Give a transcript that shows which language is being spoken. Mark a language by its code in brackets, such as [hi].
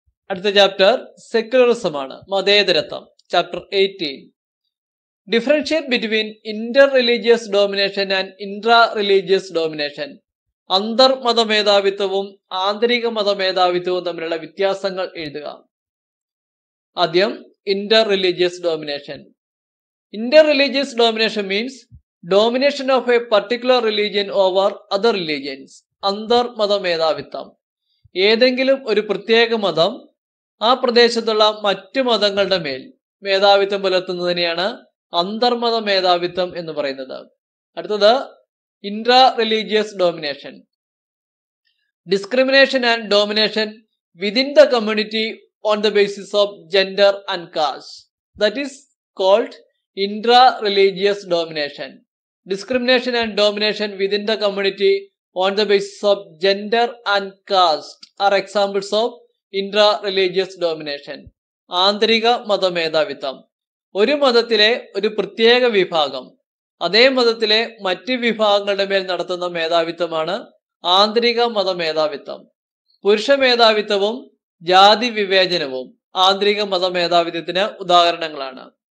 [ml] അടുത്ത chapter secularism ആണ്, മതേതരത്വം. Chapter 18. [en] Differentiate between inter religious domination and intra religious domination. [ml] അന്തർമത മേധാവിത്വവും ആന്തരിക മതമേധാവിത്വവും തമ്മിലുള്ള വ്യത്യാസങ്ങൾ എഴുതുക. ആദ്യം [en] Inter religious domination. Inter religious domination means domination of a particular religion over other religions. [ml] അന്തർമത മേധാവിത്വം. ഏതെങ്കിലും ഒരു പ്രത്യേക മതം ആ പ്രദേശത്തുള്ള മറ്റു മതങ്ങളുടെ മേൽ മേധാവിത്വം പുലർത്തുന്നതിനെയാണ് അന്തർമത മേധാവിത്വം എന്ന് പറയുന്നത്. അടുത്തത് [en] Intra religious domination. Discrimination and domination within the community on the basis of gender and caste. That is called intra religious domination. Discrimination and domination within the community on the basis of gender and caste are examples of intra-religious domination. [ml] ആന്തരിക മതമേധാവിത്വം. ഒരു മതത്തിലെ ഒരു പ്രത്യേക വിഭാഗം അതേ മതത്തിലെ മറ്റ് വിഭാഗങ്ങളുടെ മേൽ നടത്തുന്ന മേധാവിത്വമാണ് ആന്തരിക മതമേധാവിത്വം. പുരുഷ മേധാവിത്വവും ജാതി വിവേചനവും ആന്തരിക മതമേധാവിത്വത്തിന് ഉദാഹരണങ്ങളാണ്.